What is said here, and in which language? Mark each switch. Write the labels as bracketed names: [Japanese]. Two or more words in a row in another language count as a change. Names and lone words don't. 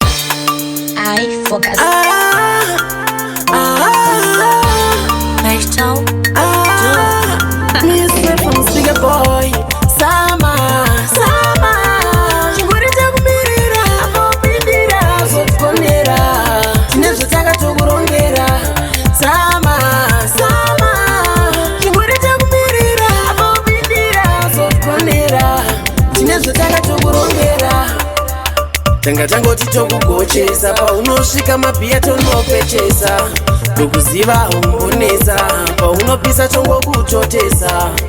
[English] I focus. Ah, ah, Nice tone. ah, Do. me say from Stinger Boy. [Shona] Sama, sama. Chingori chakumirira, apopindira, zotikonera. Tine zvataka tokurongera. Sama, sama. Chingori chakumirira, apopindira, zotikonera. Tine zvataka tokurongera. Tanga tangoti tokugochesa, paunosvika mabhiya tonopechesa, tokuziva umbonesa, paunopisa tongokutotesa.